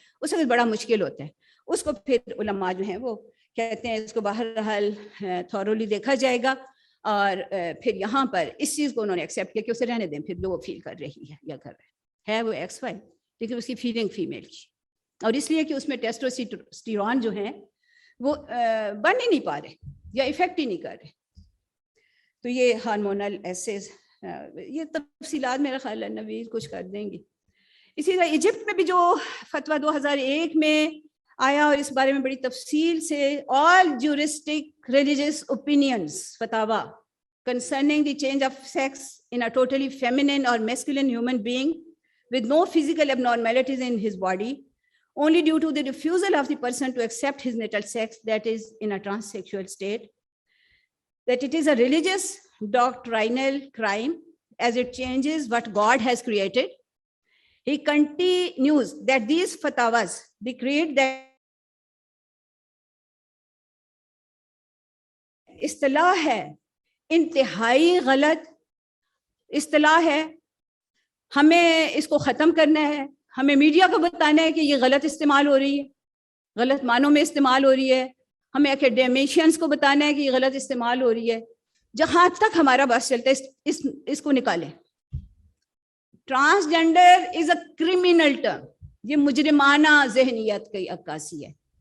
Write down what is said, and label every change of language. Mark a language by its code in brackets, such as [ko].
[ur] اس وقت بڑا مشکل ہوتا ہے. اس کو پھر علماء جو ہیں وہ کہتے ہیں اس کو بہرحال تھورولی دیکھا جائے گا, اور پھر یہاں پر اس چیز کو انہوں نے ایکسیپٹ کیا کہ اسے رہنے دیں, پھر جو وہ فیل کر رہی ہے یا کر رہا ہے وہ XY, لیکن اس کی فیلنگ فیمیل کی. اور اس لیے کہ اس میں ٹیسٹوسٹیرون جو ہیں وہ بن ہی نہیں پا رہے یا افیکٹ ہی نہیں کر رہے. تو یہ ہارمونل ایسیز, یہ تفصیلات میرا خیال ہے نوید کچھ کر دیں گے. اسی طرح ایجپٹ میں بھی جو فتویٰ 2001 میں آیا, اور اس بارے میں بڑی تفصیل سے [en] all juristic religious opinions فتاوا concerning the change of sex in a totally feminine or masculine human being with no physical abnormalities in his body, only due to the refusal of the person to accept his natal sex, that is in a transsexual state, that it is a religious doctrinal crime as it changes what God has created. He continues that these fatwas, they create that [ur] اصطلاح ہے, انتہائی غلط اصطلاح ہے. ہمیں اس کو ختم کرنا ہے. ہمیں میڈیا کو بتانا ہے کہ یہ غلط استعمال ہو رہی ہے, غلط معنوں میں استعمال ہو رہی ہے. ہمیں اکیڈیمشینس کو بتانا ہے کہ یہ غلط استعمال ہو رہی ہے. جہاں تک ہمارا بس چلتا ہے اس کو نکالیں. [en] transgender is a criminal term, [ur] یہ مجرمانہ ذہنیت کی عکاسی ہے.